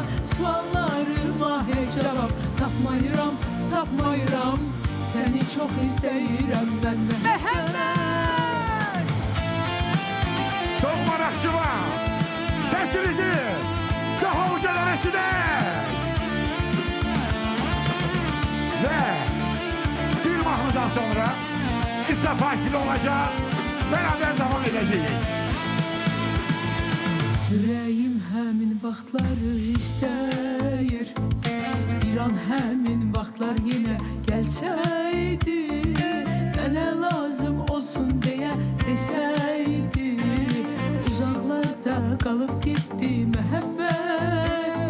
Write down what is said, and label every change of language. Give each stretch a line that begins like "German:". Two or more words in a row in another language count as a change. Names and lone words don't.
Azerbaijani: Suallarıma heç cavab tapmayıram, tapmayıram. Səni çox istəyirəm mən məhəbbət. Doğma Naxçıvan, səsinizi daha ucadan eşidək.
Turkish: Ve bir mahnıdan sonra kısa fasile olacak, beraber devam edeceğiz.
Azerbaijani: Ürəyim həmin vaxtları istəyir. Bir an həmin vaxtlar yenə gəlsəydi, mənə lazım olsun deyə desəydi. Uzaqlarda qalıb getdi məhəbbət.